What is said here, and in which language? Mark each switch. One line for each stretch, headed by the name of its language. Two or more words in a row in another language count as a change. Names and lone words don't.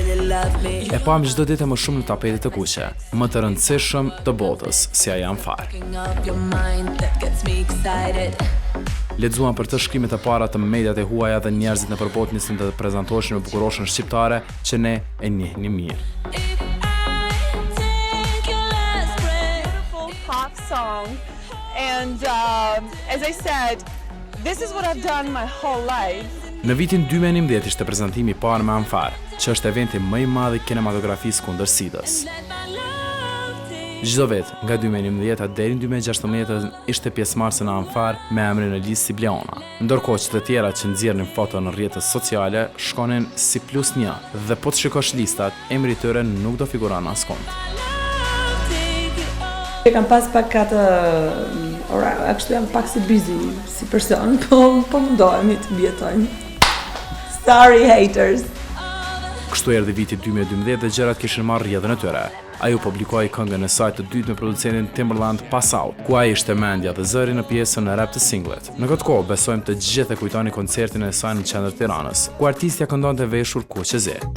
Albanian: E pam çdo ditë më shumë në tapetet e kuqe, më të rëndësishëm të botës, si ai jam fare. Lexuan për të shkrimet e para të mediat e huaja dhe njerëzit në përbot nisën të prezantoheshin me bukuroshën shqiptare që ne e njehnim mirë.
English: Pop song, and as I said, this is what I've done my whole life.
Albanian: Në vitin 2011 ishte prezantimi i parë me Amfar, që është eventi më i madh i kinematografisë kundër sidës. Çdo vit, nga 2011 deri në 2016 ishte pjesëmarrëse në Amfar me emrin Elise si Bleona, ndërkohë që të tjera që nxjerrnin foto në rrjetet sociale shkonin si +1 dhe po të shikosh listat, emri i tyre nuk do figuron askund. E kam pas pak atë kështu jam pak si busy si person, po mundohemi të mbijetojmë.
English: Sorry haters.
Albanian: Kështu erdhi viti 2012 dhe gjërat kishin marrë rrjedhën e tyre. Ajo publikoi këngën e saj të dytë me producentin Timberland Pass Out, ku ai ishte mendja dhe zëri në pjesën e rap të singlet. Në këtë kohë besojmë të gjithë e kujtoni koncertin e saj në qendër Tiranës, ku artistja këndonte veshur kuqezi.